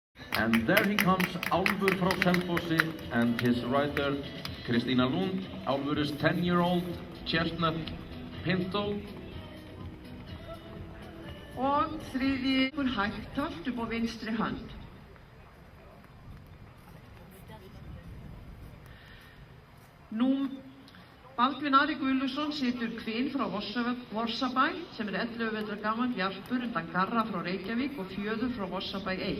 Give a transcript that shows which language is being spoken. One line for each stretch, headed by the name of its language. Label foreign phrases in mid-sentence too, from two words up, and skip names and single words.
English: And there he comes, Álfur frá Selfossi, and his rider, Kristína Lund. Álfur is 10-year-old chestnut pinto.
Icelandic: Og þriðji hægt tölt upp á vinstri hönd. Baldvin Ari Guðlusson situr kvin frá Vorsabæ sem 11 vetra gamall jarpur undan Garra frá Reykjavík og Fjöður frá Vorsabæ 1.